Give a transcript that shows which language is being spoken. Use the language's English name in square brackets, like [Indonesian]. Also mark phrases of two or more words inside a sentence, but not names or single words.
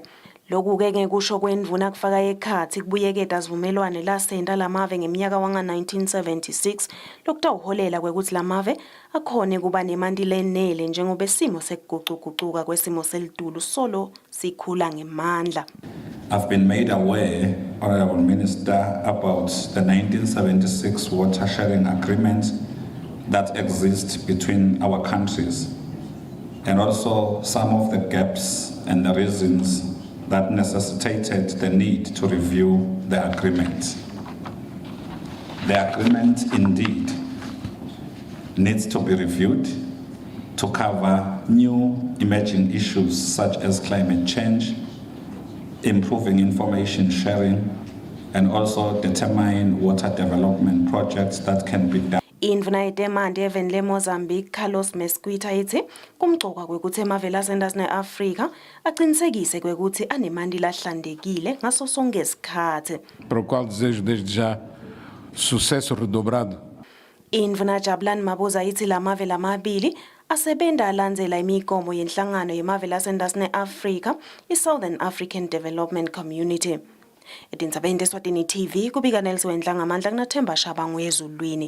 [Swati] Lokhu ke ngekusho kwendvuna kufaka ekhathi kubuyeketa sivumelwane lasenta lamave ngeminyaka wanga-1976 lokutawuholela kwekuthi lamave akhone kuba nemandi lenele njengoba isimo sekugucugucuka kwesimo selitulu solo sikhula ngemandla. [English] I've been made aware, Honorable Minister, about the 1976 water sharing agreement that exists between our countries and also some of the gaps and the reasons that necessitated the need to review the agreement. The agreement indeed needs to be reviewed to cover new emerging issues such as climate change, improving information sharing, and also determine water development projects that can be done. [Swati] Indvuna yetemandi eveni le Mozambique Carlos Mesquita ithi kumgcoka kwekuthi emave lasenta ne-Afrika aqinisekise kwekuthi anemandi lahlandekile ngaso sonke isikhathi. [Portuguese] Para o qual desejo desde já sucesso redobrado. [Swati] Indvuna Jabulani Mabuza ithi lamave lamabili asebenda alandzela imigomo yenhlangano yemave lasenta ne-Afrika i-Southern African Development Community. Etindzabeni teSwatini TV kubika Nelson Ngamandla kunaThemba Shabangu ezulwini.